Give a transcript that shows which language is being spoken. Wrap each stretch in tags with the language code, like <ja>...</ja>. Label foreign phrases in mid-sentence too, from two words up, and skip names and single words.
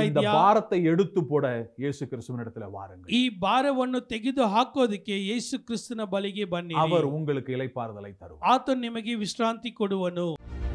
<ta>இந்த</ta> <kn>ಇದೆಯಾ?</kn> <ta>பாரத்தை எடுத்து போட இயேசு கிறிஸ்துவினிடத்துல வாருங்கள்.</ta> <kn>ಈ ಭಾರವನ್ನು ತೆಗೆದು ಹಾಕೋದಕ್ಕೆ ಯೇಸು ಕ್ರಿಸ್ತನ ಬಳಿಗೆ ಬನ್ನಿ,</kn> <ta>அவர் உங்களுக்கு இளைப்பாறுதலை தருவார்.</ta> <kn>ಆತನು ನಿಮಗೆ ವಿಶ್ರಾಂತಿ ಕೊಡುವನು.</kn>